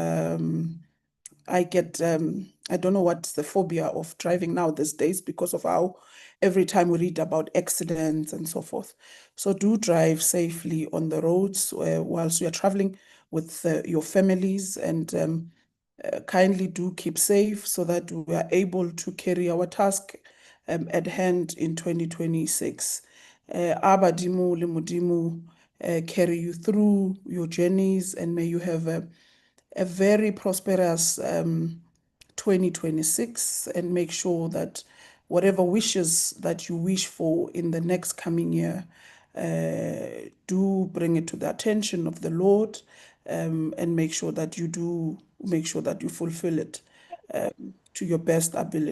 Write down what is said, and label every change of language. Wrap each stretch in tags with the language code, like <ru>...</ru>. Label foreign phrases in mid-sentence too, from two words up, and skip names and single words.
<en>I don't know what's the phobia of driving now these days because of how every time we read about accidents and so forth. So do drive safely on the roads whilst you are traveling with your families, and kindly do keep safe so that we are able to carry our task at hand in 2026.</en> <nso>Abadimu le Modimo</nso> <en>carry you through your journeys, and may you have a very prosperous 2026, and make sure that whatever wishes that you wish for in the next coming year, do bring it to the attention of the Lord, and make sure that you fulfill it to your best ability.</en>